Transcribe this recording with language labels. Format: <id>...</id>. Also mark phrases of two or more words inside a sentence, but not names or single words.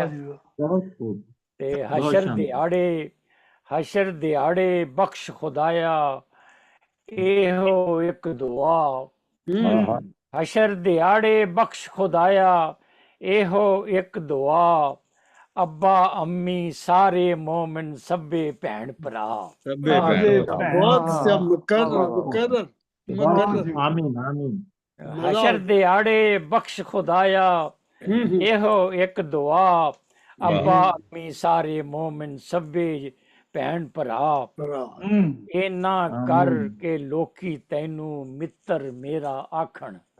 <pa>ਤੇ ਹਸ਼ਰ ਦਿਹਾੜੇ ਬਖ਼ਸ਼ ਖ਼ੁਦਾਇਆ ਏਹੋ ਇੱਕ ਦੁਆ। ਹਸ਼ਰ ਦਿਹਾੜੇ ਬਖ਼ਸ਼ ਖ਼ੁਦਾਇਆ ਏਹੋ ਇੱਕ ਦੁਆ। ਅੱਬਾ ਅੰਮੀ ਸਾਰੇ ਮੋਮਿਨ ਸਭੇ ਭੈਣ ਭਰਾ।</pa> <ur>بہت مکرر.</ur> <ar>آمين آمين.</ar> <pa>حشر دیاڑے بخش خدایا ਇਹੋ ਇੱਕ ਦੁਆ ਅੱਬਾ ਅਮੀ ਸਾਰੇ ਮੋਮਿਨ ਸਭੇ ਭੈਣ ਭਰਾ ਇਨਾ ਕਰ ਕੇ ਲੋਕੀ ਤੈਨੂੰ ਮਿੱਤਰ ਮੇਰਾ ਆਖਣ</pa>